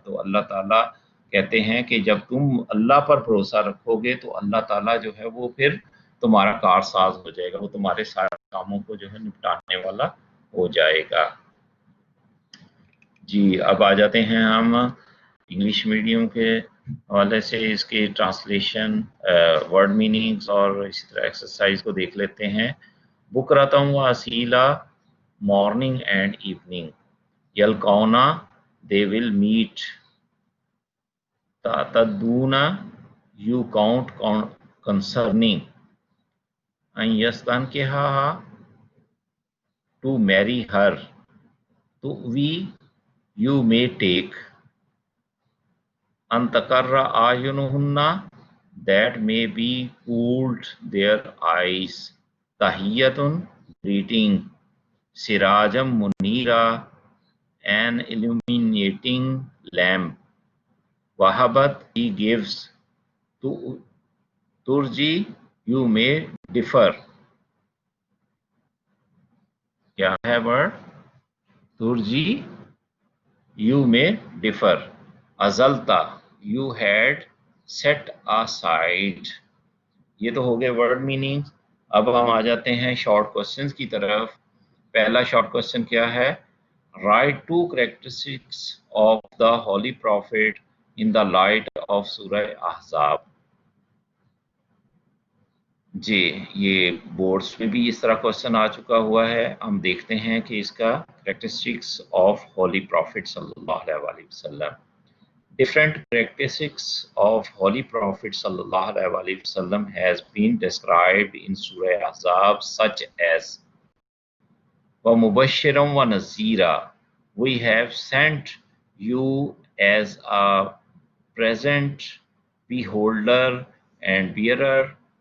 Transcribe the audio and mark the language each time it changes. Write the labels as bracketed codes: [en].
[ur] تو اللہ تعالیٰ کہتے ہیں کہ جب تم اللہ پر بھروسہ رکھو گے تو اللہ تعالیٰ جو ہے وہ پھر تمہارا کارساز ہو جائے گا، وہ تمہارے سارے کاموں کو جو ہے نپٹانے والا ہو جائے گا. جی اب آ جاتے ہیں ہم انگلش میڈیم کے حوالے سے اس کی ٹرانسلیشن، ورڈ میننگز اور اسی طرح ایکسرسائز کو دیکھ لیتے ہیں. [ar] بکرتم و اسیلا، [en] Morning and evening. یلقونا، they will meet. تعتدونا، you count concerning. [ar] ان یستنکحہا، [en] to marry her. تؤوی، you may take. [ar] ان تقر اعینہن، [en] that may be cooled their eyes. [ar] تحیۃ، [en] greeting. [ar] سراجم منیرا، [en] an illuminating lamp. Wahabat, he gives. Turji, you may differ. [ur] کیا ہے [en] word؟ ترجی، you may differ. ازلتا، you had set aside. [ur] یہ تو ہو گئے word meaning. اب ہم آ جاتے ہیں short questions کی طرف. پہلا شارٹ کوسچن کیا ہے؟ [en] Write 2 characteristics of the Holy Prophet in the light of سورہ احزاب. [ur] جی یہ بورڈز میں بھی اس طرح کوشچن آ چکا ہوا ہے. ہم دیکھتے ہیں کہ اس کا [en] characteristics of Holy Prophet [ur] صلی اللہ علیہ وسلم. [en] Different characteristics of Holy Prophet صلی اللہ علیہ وسلم has been described in Surah Ahzab, such as [ar] وَمُبَشِّرًا وَنَذِيرًا, [en] we have sent you as a present beholder and bearer.